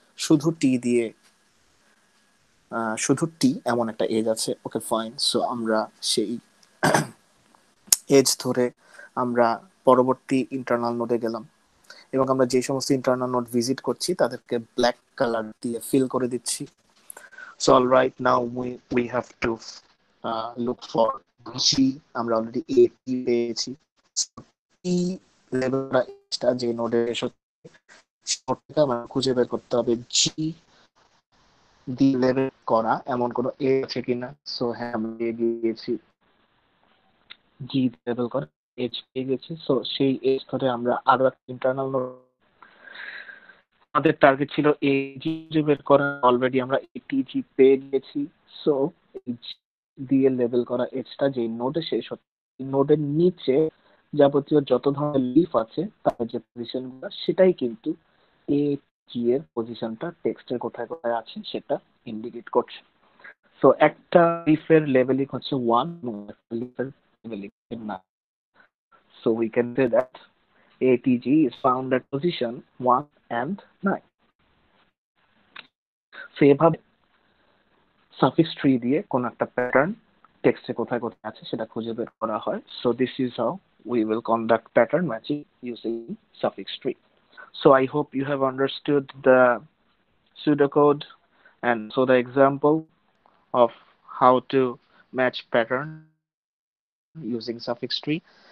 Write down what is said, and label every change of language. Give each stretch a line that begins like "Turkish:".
Bangla: শুধু টি দিয়ে শুধু টি এমন একটা এজ আছে। Okay fine. সো আমরা সেই এজ ধরে আমরা পরবর্তী ইন্টারনাল নোডে গেলাম, এবং আমরা যে সমস্ত ইন্টারনাল নোড ভিজিট করছি তাদেরকে ব্ল্যাক কালার দিয়ে ফিল করে দিচ্ছি।
English: So alright, now we have to look for G।
Bangla: আমরা অলরেডি A T পেয়েছি। টি লেভেলটা যে নোডে এসেছে নোডটা আমরা খুঁজে বের করতে হবে জি দি লেভেল করা এমন কোনো এ আছে কিনা। সো হ্যাঁ, আমরা গিয়েছি জি লেভেল করা এজ পেয়ে গেছি। সো সেই এজ ধরে আমরা আরো একটা ইন্টারনাল নোড, আমাদের টার্গেট ছিল এজি বের করা, অলরেডি আমরা এটিজি পেয়ে গেছি। সো দিয়ে লেভেল করা এজটা যে নোডে শেষ হচ্ছে, নোডের নিচে যাবতীয় যত ধরনের লিফ আছে তার যে পজিশনগুলো সেটাই কিন্তু এজি এর পজিশনটা টেক্সটের কোথায় কোথায় আছে সেটা ইন্ডিকেট করছে। সো একটা লিফের লেভেলিং হচ্ছে 1 এবং একটা লিফের leveling 9।
English: So we can say that ATG is found at position 1 and 9.
Bangla: So এভাবে সাফিক্স ট্রি দিয়ে কোন একটা প্যাটার্ন টেক্সটে কোথায় কোথায় আছে সেটা খুঁজে বের করা হয়।
English: So this is how we will conduct pattern matching using suffix tree. So I hope you have understood the pseudocode and so the example of how to match pattern using suffix tree. If you have any sort of query, kindly provide them in the comment section of this video.